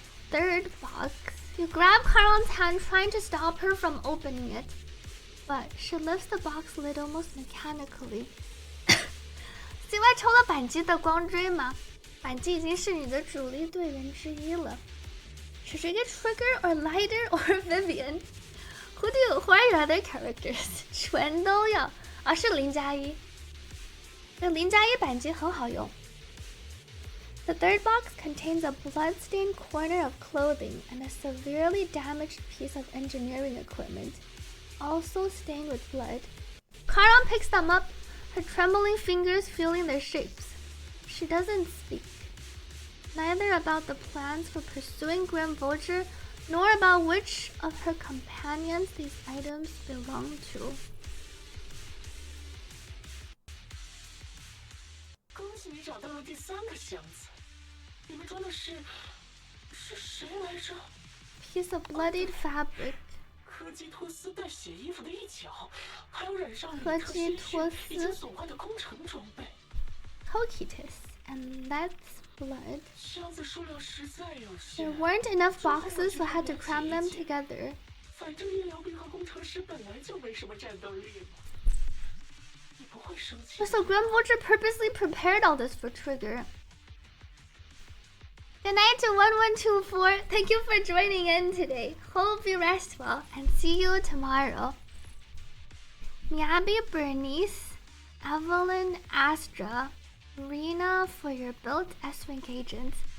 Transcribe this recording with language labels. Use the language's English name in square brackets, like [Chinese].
[English] third box. You grab Caron's hand, trying to stop her from opening it, but she lifts the box lid almost mechanically. [Chinese] 另外抽了板机的光锥吗？板机已经是你的主力队员之一了。 [English] Should you get Trigger or Lighter or Vivian? Who are your other characters? [Chinese] 全都要啊，是0+1。这0+1板机很好用。 [English] The third box contains a blood-stained corner of clothing and a severely damaged piece of engineering equipment, also stained with blood. Caron picks them up, her trembling fingers feeling their shapes. She doesn't speak, neither about the plans for pursuing Grim Vulture, nor about which of her companions these items belong to. [Chinese] 恭喜你找到了第3个箱子，里面装的是谁来着？ [English] Piece of bloodied fabric. [Chinese] 科基托斯带血衣服的一角，还有染上科基托斯已经损坏的工程装备。 [English] Cutest, and that's blood. [Chinese] 箱子数量实在有限。 [English] There weren't enough boxes, so I had to cram them together. [Chinese] 反正医疗兵和工程师本来就没什么战斗力嘛。 [English] So Grim Vulture purposely prepared all this for Trigger. Good night to 1124. Thank you for joining in today. Hope you rest well and see you tomorrow. Miyabi, Bernice, Evelyn, Astra, Rena for your built S-Wing agents.